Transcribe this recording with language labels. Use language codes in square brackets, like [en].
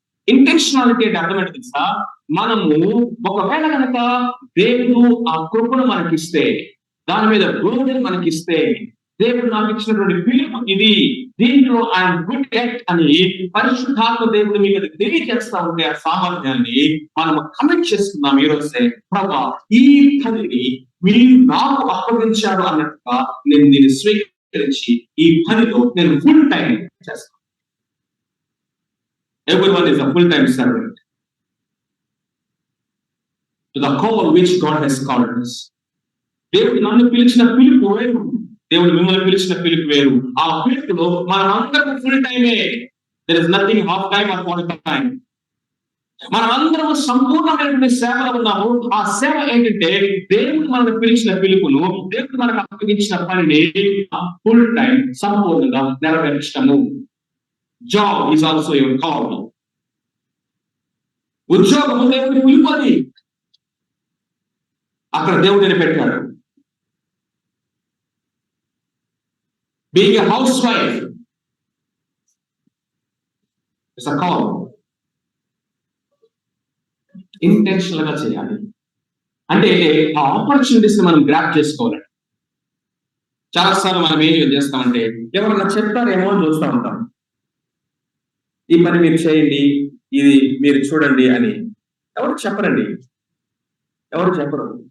[te] Intentionality అంటే అర్థం ఏంటి తెలుసా? మనము ఒకవేళ కనుక దేవుడు ఆ కృపను మనకిస్తే, దాని మీద బోధన మనకిస్తే, దేవుడు నాకు ఇచ్చినటువంటి పిలుపు ఇది, దీంట్లో ఆయన గుడ్ యాక్ట్ అని పరిశుద్ధాత్మ దేవుడు మీకు తెలియజేస్తా ఉంటే ఆ సామర్థ్యాన్ని మనం కమిట్ చేస్తున్నాం. ఈరోజే ప్రభా ఈ పనిని మీరు నాకు అప్పగించారు అన్నట్టుగా నేను దీన్ని స్వీకరించి ఈ పనిలో నేను ఫుల్ టైం చేస్తాను. [en] Everyone is a full-time servant to the call which God has called us. [te] దేవుడు నన్ను పిలిచిన పిలుపు వేరు, దేవుడు మిమ్మల్ని పిలిచిన పిలుపు వేరు. ఆ పిలుపులో మనం అందరం ఫుల్ టైమే. [en] There is nothing half time or quarter time. [te] మనం అందరం సంపూర్ణమైనటువంటి సేవలో ఉన్నాము. ఆ సేవ ఏంటంటే దేవుడు మనకు పిలిచిన పిలుపును, దేవుడు మనకు అప్పగించిన పనిని ఫుల్ టైం సంపూర్ణంగా నెరవేర్చడము. [en] Job is also your call. [te] ఉద్యోగము దేవుడి పిలుపు, అది అక్కడ దేవుడిని పెట్టాడు. [en] Being a housewife is a call. [te] Intentional గా చేయాలి. అంటే ఆ ఆపర్చునిటీస్ మనం గ్రాప్ చేసుకోవాలి. చాలాసార్లు మనం ఏం చేస్తామంటే ఎవరన్నా చెప్తారేమో అని చూస్తూ ఉంటాం. ఈ పని మీరు చేయండి, ఇది మీరు చూడండి అని ఎవరు చెప్పరండి, ఎవరు చెప్పరు.